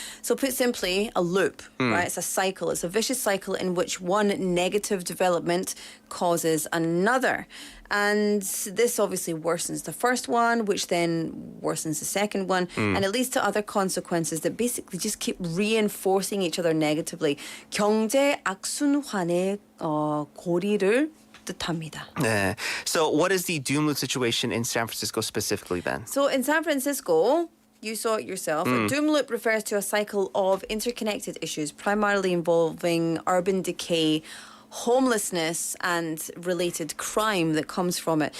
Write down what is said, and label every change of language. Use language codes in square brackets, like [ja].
[en] So put simply, a loop, right? It's a cycle. It's a vicious cycle in which one negative development causes another. And this obviously worsens the first one, which then worsens the second one, and it leads to other consequences that basically just keep reinforcing each other negatively. [ko] 경제 악순환의 고리를 뜻합니다. [en] Yeah. So what is the doom loop situation in San Francisco specifically then? So in San Francisco, you saw it yourself. A doom loop refers to a cycle of interconnected issues, primarily involving urban decay, homelessness, and related crime that comes from it.